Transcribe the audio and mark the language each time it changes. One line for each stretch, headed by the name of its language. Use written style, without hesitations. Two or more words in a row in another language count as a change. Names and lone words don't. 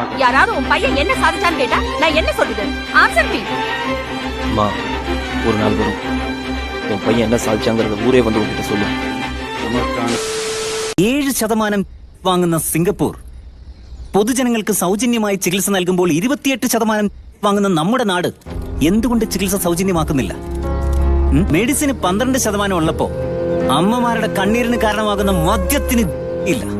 Tamil: யாராவது உன் பையன் என்ன சாதிச்சான்னு கேட்டா நான் என்ன சொல்றது?
English: answer me.
Tamil: அம்மா, ஒரு நாள் வரும் உன் பையன் என்ன சாதிச்சாங்கிறத ஊரே வந்து உங்ககிட்ட சொல்லு.
Malayalam: 7% വാങ്ങുന്ന സിംഗപ്പൂർ പൊതുജനങ്ങൾക്ക് സൗജന്യമായി ചികിത്സ നൽകുമ്പോൾ 28% വാങ്ങുന്ന നമ്മുടെ നാട് എന്തുകൊണ്ട് ചികിത്സ സൗജന്യമാക്കുന്നില്ല? മെഡിസിന് 12% ഉള്ളപ്പോ അമ്മമാരുടെ കണ്ണീരിന് കാരണമാകുന്ന മദ്യത്തിന് ഇല്ല.